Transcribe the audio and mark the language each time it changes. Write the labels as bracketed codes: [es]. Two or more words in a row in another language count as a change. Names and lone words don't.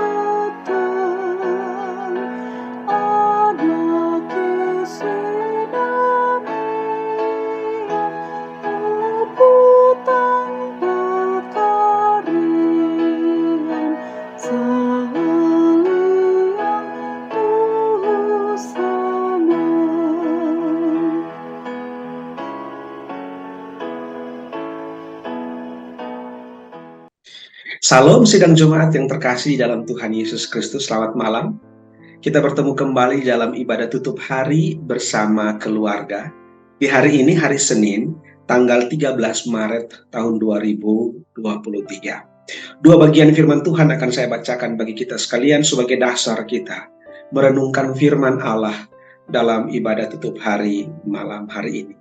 [id] peteng ana kesinamian uputan pekarian saliang tusana. Salam sidang Jumat yang terkasih dalam Tuhan Yesus Kristus. Selamat malam. Kita bertemu kembali dalam ibadah tutup hari bersama keluarga. Di hari ini, hari Senin, tanggal 13 Maret tahun 2023. Dua bagian firman Tuhan akan saya bacakan bagi kita sekalian sebagai dasar kita merenungkan firman Allah dalam ibadah tutup hari malam hari ini.